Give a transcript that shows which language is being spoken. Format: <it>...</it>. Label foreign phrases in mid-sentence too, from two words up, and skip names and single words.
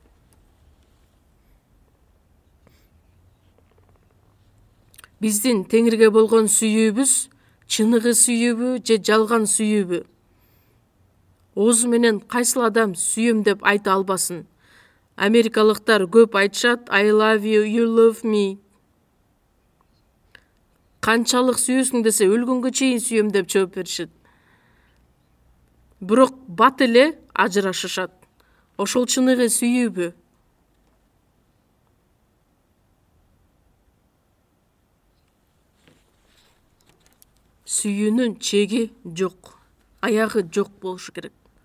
<ky>Биздин Теңирге болгон сүйүүбүз чыныгы сүйүүбү же жалган сүйүүбү? Оозу менен кайсыл адам сүйөм деп айта албасын? Америкалыктар көп айтышат,</ky> <en>I love you, you love me.</en> <ky>Канчалык сүйөсүң десе, өлгөнгө чейин сүйөм деп жооп беришет. Бирок бат эле ажырашышат. Ошол чыныгы сүйүүбү? Сүйүүнүн чеги жок, аягы жок болушу керек.</ky>